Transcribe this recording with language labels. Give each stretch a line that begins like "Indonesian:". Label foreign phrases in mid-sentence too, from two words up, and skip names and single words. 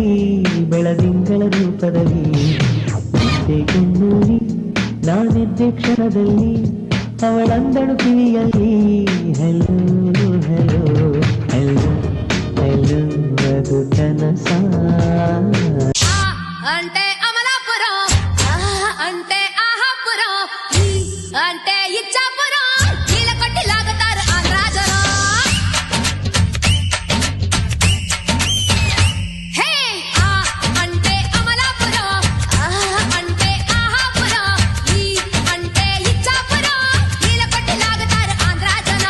Kannada: ಬೆಳದಿಂಗಳ ರೂಪದಲ್ಲಿ ಕಣ್ಣೂರಿ ನಾನೆದ್ದೆ ಕ್ಷಣದಲ್ಲಿ, ಅವಳಂದಳು ಕಿವಿಯಲ್ಲಿ
English: hello hello hello hello,
Kannada: ಅದು ಕನಸ.
Telugu: అంటే అమలాపురం, అంటే ఆహాపురం, అంటే ఇచ్చాపురం, కీల కొట్టి లాగుతారు ఆంధ్రాజరం. హే అంటే అమలాపురం, అంటే ఆహాపురం, అంటే ఇచ్చాపురం, కీల కొట్టి లాగుతారు ఆంధ్రాజరం.